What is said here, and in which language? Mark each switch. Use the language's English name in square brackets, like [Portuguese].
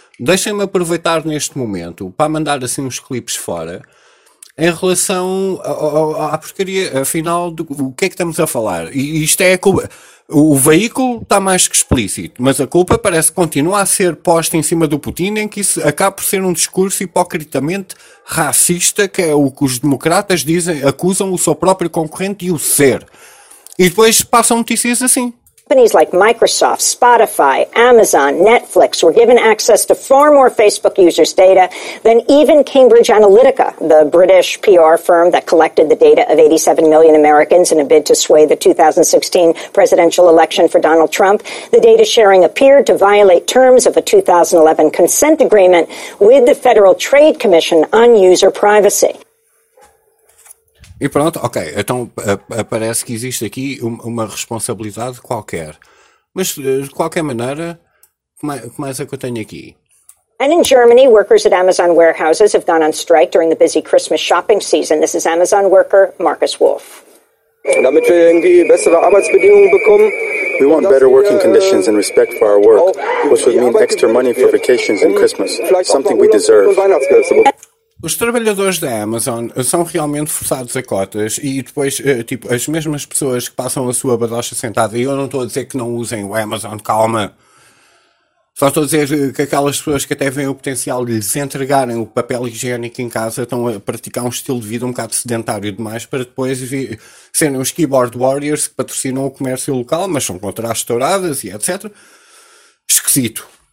[Portuguese] Deixem-me aproveitar neste momento para mandar assim uns clipes fora em relação à porcaria, afinal, o que é que estamos a falar? E isto é a culpa. O veículo está mais que explícito, mas a culpa parece que continua a ser posta em cima do Putin, em que isso acaba por ser um discurso hipocritamente racista, que é o que os democratas dizem, acusam o seu próprio concorrente de o ser. E depois passam notícias assim. [English] Companies like Microsoft, Spotify, Amazon, Netflix were given access to far more Facebook users' data than even Cambridge Analytica, the British PR firm that collected the data of 87 million Americans in a bid to sway the 2016 presidential election for Donald Trump. The data sharing appeared to violate terms of a 2011 consent agreement with the Federal Trade Commission on user privacy. [Portuguese] E pronto, ok, então parece que existe aqui uma responsabilidade qualquer. Mas, de qualquer maneira, o que mais é que eu tenho aqui? [English] And in Germany, workers at Amazon warehouses have gone on strike during the busy Christmas shopping season. This is Amazon worker Marcus Wolf. [German] Damit wir irgendwie bessere Arbeitsbedingungen bekommen. [English] We want better working conditions and respect for our work, which would mean extra money for vacations and Christmas, something we deserve. [Portuguese] Os trabalhadores da Amazon são realmente forçados a cotas e depois, tipo, as mesmas pessoas que passam a sua badocha sentada, e eu não estou a dizer que não usem o Amazon, calma, só estou a dizer que aquelas pessoas que até veem o potencial de lhes entregarem o papel higiênico em casa estão a praticar um estilo de vida um bocado sedentário demais para depois serem os keyboard warriors que patrocinam o comércio local, mas são contra as touradas e etc. Esquisito.